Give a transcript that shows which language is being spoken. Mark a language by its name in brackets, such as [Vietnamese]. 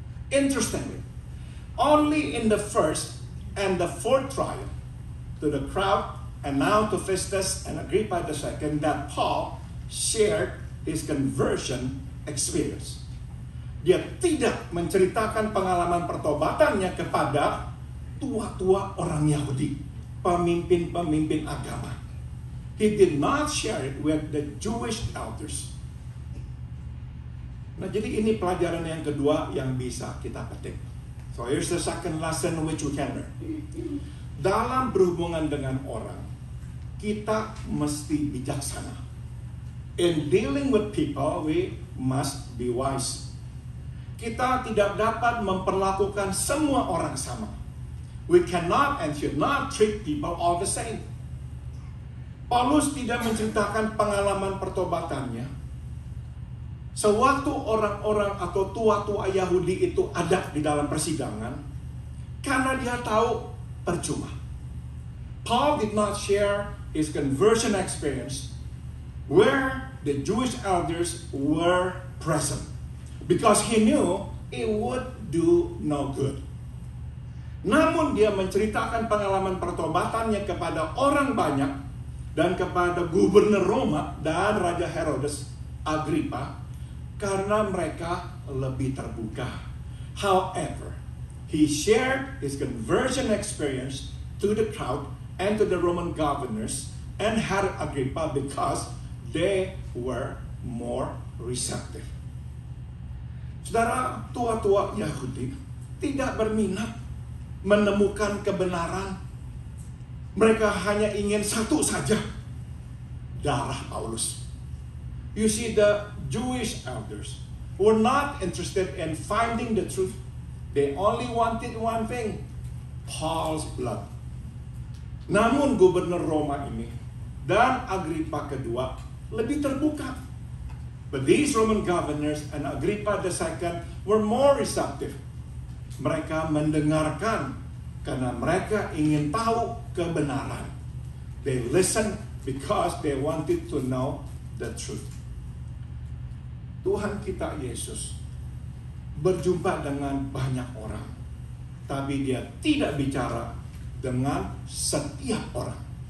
[English] Interestingly, only in the first and the fourth trial, to the crowd and now to Festus and Agrippa II, that Paul shared his conversion experience. [Indonesian] Dia tidak menceritakan pengalaman pertobatannya kepada tua-tua orang Yahudi, pemimpin-pemimpin agama. [English] He did not share it with the Jewish elders. [Indonesian] Nah, jadi ini pelajaran yang kedua yang bisa kita petik. [English] So here's the second lesson which we can learn. [Indonesian] Dalam berhubungan dengan orang, kita mesti bijaksana. [English] In dealing with people, we must be wise. [Indonesian] Kita tidak dapat memperlakukan semua orang sama. [English] We cannot and should not treat people all the same. [Indonesian] Paulus tidak menceritakan pengalaman pertobatannya sewaktu orang-orang atau tua-tua Yahudi itu ada di dalam persidangan, karena dia tahu percuma. [English] Paul did not share his conversion experience where the Jewish elders were present, because he knew it would do no good. [Indonesian] Namun dia menceritakan pengalaman pertobatannya kepada orang banyak dan kepada gubernur Roma dan Raja Herodes Agrippa karena mereka lebih terbuka. [English] However, he shared his conversion experience to the crowd and to the Roman governors and Herod Agrippa because they were more receptive. [Indonesian] Saudara, tua-tua Yahudi tidak berminat menemukan kebenaran. Mereka hanya ingin satu saja, darah Paulus. [English] You see, the Jewish elders were not interested in finding the truth. They only wanted one thing, Paul's blood. [Indonesian] Namun gubernur Roma ini dan Agrippa kedua lebih terbuka. [English] But these Roman governors and Agrippa II were more receptive. [Indonesian] Mereka mendengarkan karena mereka ingin tahu kebenaran. [English] They listened because they wanted to know the truth. [Indonesian] Tuhan kita Yesus berjumpa dengan banyak orang, tapi dia tidak bicara dengan setiap orang.